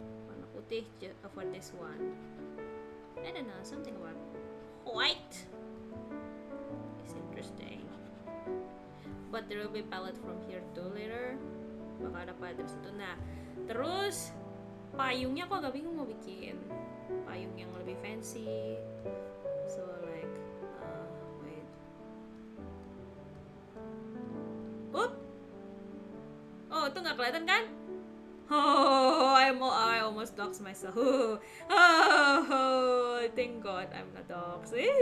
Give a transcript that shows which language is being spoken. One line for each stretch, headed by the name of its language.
Indonesian: Warna putih
English: for this one. I don't know, something about white. It's interesting. But there will be palette from here too later.
Indonesian: Bakal ada palette dari situ. Nah, terus payungnya aku agak bingung mau bikin payung yang lebih
English: fancy. So like, wait.
Indonesian: Oh, itu nggak kelihatan kan?
English: Oh, I almost doxed myself. Oh, thank God I'm not doxed.